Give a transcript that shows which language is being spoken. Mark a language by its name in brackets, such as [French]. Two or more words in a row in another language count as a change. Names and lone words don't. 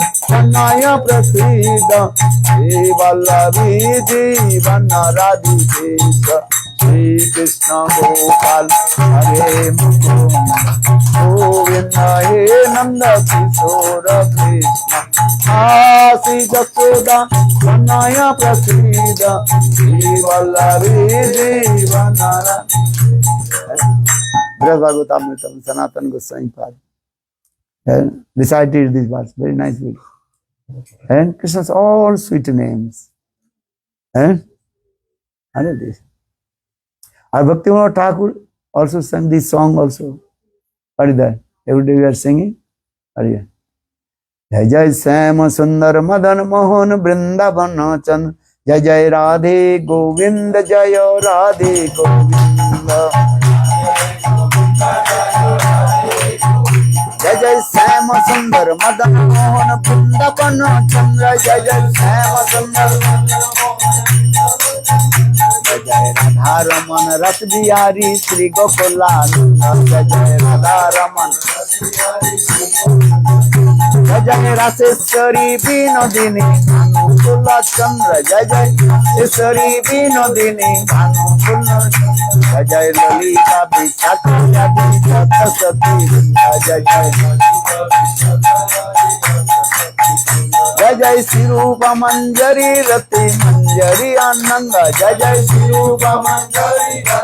[Sanskrit] तनय प्रसीद श्री वल्लवी जीवन राधिकेश श्री कृष्ण गोपाल हरे मुकुन्द गोविन्द हे नन्द किशोर कृष्ण हा श्री यशोदा तनय प्रसीद श्री वल्लवी जीवन राधिकेश. [English] Bhagavatamritam Sanatana Goswami Pad recited these verses very nicely. And Krishna's all sweet names. And this. Our Bhaktivinoda Thakur also sang this song also. What is that? Every day we are singing. What is that? [Sanskrit] जय जय श्याम सुंदर मदन मोहन वृंदावन चंद्र जय जय राधे गोविंद जय राधे गोविंद जय जय श्याम सुंदर मदन मोहन वृंदावन चंद्र जय जय श्याम सुंदर जय जय राधा रमन रस बिहारी श्री गोकुलानंद जय जय राधा रमन जय जय रासेश्वरी विनोदिनी भानुकुल चंद्र जय जय रासेश्वरी विनोदिनी भानुकुल जय जय ललिता विशाखा सती जय जय जय जय शिरूप मंजरी रति मंजरी आनंद जय जय शिरूप मंजरी